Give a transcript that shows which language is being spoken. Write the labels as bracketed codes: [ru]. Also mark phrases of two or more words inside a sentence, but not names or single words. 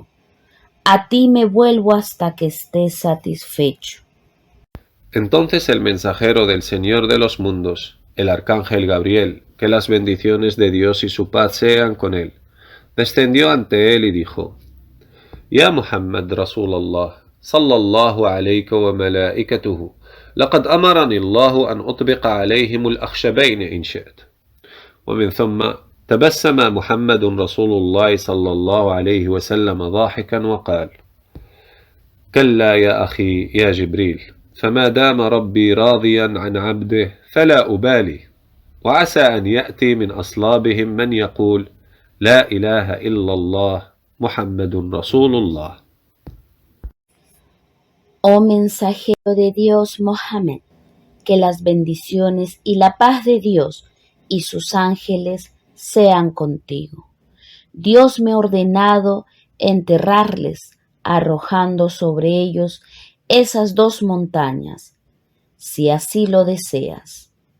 [es] A ti me vuelvo hasta que estés satisfecho. Entonces el mensajero del Señor de los mundos, el arcángel Gabriel, que las bendiciones de Dios y su paz sean con él, descendió ante él y dijo: [ar] يا محمد رسول الله، صلى الله عليك وملائكته، لقد أمرني الله أن أطبق عليهم الأخشبين إن شئت. ومن ثم تبسم محمد رسول الله صلى الله عليه وسلم ضاحكا وقال: كلا يا أخي يا جبريل، فما دام ربي راضيا عن عبده فلا أبالي، وعسى أن يأتي من أصلابهم من يقول: لا إله إلا الله محمد رسول الله. [es] Oh mensajero de Dios Mohammed, que las bendiciones y la paz de Dios y sus ángeles sean contigo. Dios me ha ordenado enterrarles, arrojando sobre ellos esas dos montañas, si así lo deseas.